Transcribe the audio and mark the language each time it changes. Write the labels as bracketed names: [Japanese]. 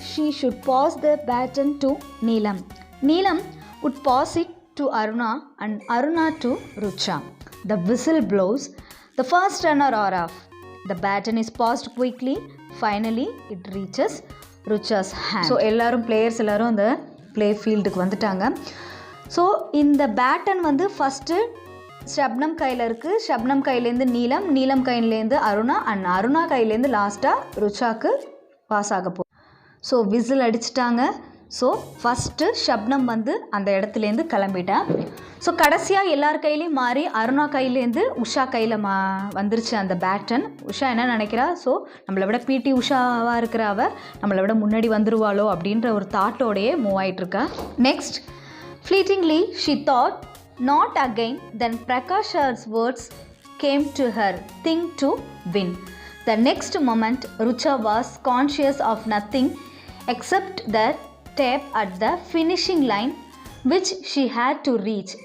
[English] She should pass the baton to Neelam. Neelam would pass it to Aruna and Aruna to Rucha. The whistle blows. The first runner are off. The baton is passed quickly. Finally, it reaches Rucha's hand. So, players [Tamil] எல்லாரும் அந்த play fieldக்கு வந்துட்டாங்க. So இந்த pattern வந்து first Shabnam கையில் இருக்குது. ஷப்னம் கையிலேருந்து நீலம், நீலம் கையிலேருந்து அருணா அண்ட் அருணா கையிலேருந்து லாஸ்ட்டாக ருச்சாக்கு பாஸ் ஆக போகும். ஸோ விசில் அடிச்சிட்டாங்க. ஸோ ஃபஸ்ட்டு ஷப்னம் வந்து அந்த இடத்துலேருந்து கிளம்பிட்டேன். ஸோ கடைசியாக எல்லார் கையிலையும் மாறி அருணா கையிலேருந்து உஷா கையில் வந்துருச்சு அந்த பேட்டன். உஷா என்ன நினைக்கிறா, ஸோ நம்மளை விட பிடி உஷாவாக இருக்கிற அவ நம்மளை விட முன்னாடி வந்துருவாளோ அப்படின்ற ஒரு தாட்டோடையே move ஆகிட்டுருக்கா. [English] Next, fleetingly she thought, not again. Then Prakash's words came to her, think to win. The next moment, Rucha was conscious of nothing except the tape at the finishing line, which she had to reach.